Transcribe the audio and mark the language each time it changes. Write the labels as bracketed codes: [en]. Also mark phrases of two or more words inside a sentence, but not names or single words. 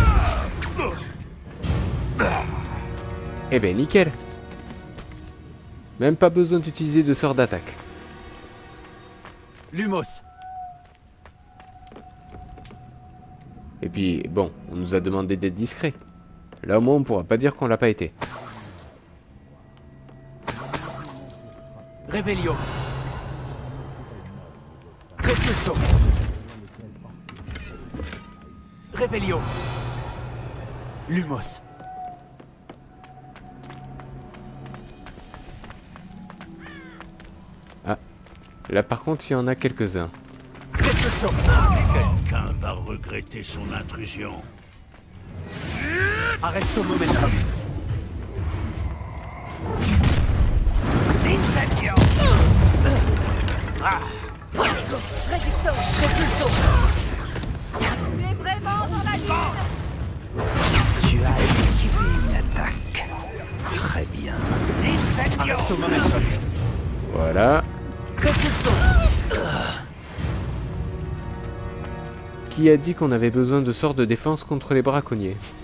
[fr] Eh ben nickel. Même pas besoin d'utiliser de sort d'attaque. Lumos. Et puis bon, on nous a demandé d'être discret. Là au moins on pourra pas dire qu'on l'a pas été. Revelio. Repulso. Revelio. Lumos. Là par contre il y en a quelques-uns. Repulso. Quelqu'un va regretter son intrusion. Arresto momentum. Incendio! Repulso. Tu es vraiment dans la lune! Tu as esquivé une attaque. Très bien. Incendio! Arresto momentum. Voilà. Repulso. Qui a dit qu'on avait besoin de sorts de défense contre les braconniers?